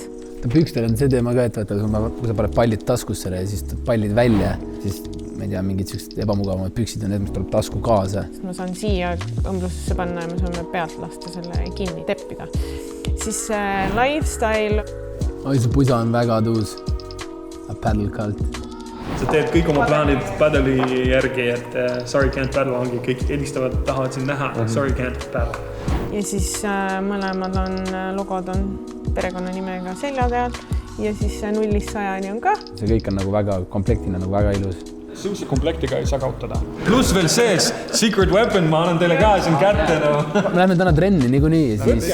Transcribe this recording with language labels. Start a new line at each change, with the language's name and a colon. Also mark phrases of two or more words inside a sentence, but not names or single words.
Estonian: Pükstel on see teema ka, et kui sa paned pallid taskusse ja siis pallid välja, siis ma ei tea, mingid sellised ebamugavamad püksid on need, mis tuleb tasku kaasa. Ma saan siia õmblusesse panna ja me saame pealt lasta selle kinni teppida. Siis lifestyle. Oi, see pusa on väga tuus.
English: A paddle cult.
Estonian: Sa teed kõik oma plaanid paddle'i järgi, et
English: sorry can't paddle
Estonian: ongi. Kõik helistavad, tahavad sind näha.
English: Sorry can't paddle.
Estonian: Ja siis mõlemad logod on perekonnanimega selja peal ja siis 0-100 on ka. See kõik on nagu väga komplektina, nagu väga ilus. Suusi komplektiga ei saa kaotada. Plus veel sees,
English: secret weapon,
Estonian: ma annan teile ka siin kätte. Me läheme täna trenni niikuinii, siis